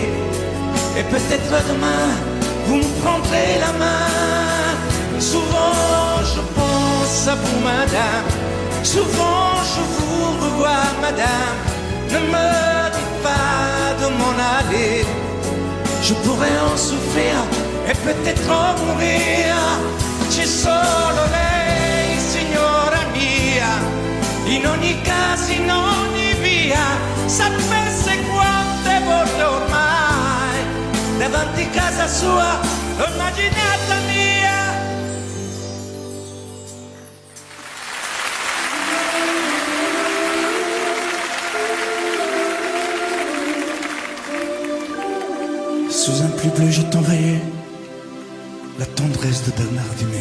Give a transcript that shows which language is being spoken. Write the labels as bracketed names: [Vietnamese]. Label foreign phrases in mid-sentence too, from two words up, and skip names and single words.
[French] Et peut-être demain, vous me prendrez la main. Souvent je pense à vous, madame. Souvent je vous revois, madame. Ne me dites pas de m'en aller. Je pourrais en souffrir e peut-être en mourir. [Italian] C'è solo lei, signora mia. In ogni caso, in ogni via. Sapesse quante volte ormai davanti a casa sua l'ho immaginata mia. [French] Sous un pluie bleu, je t'envoyais la tendresse de Bernard Dumay.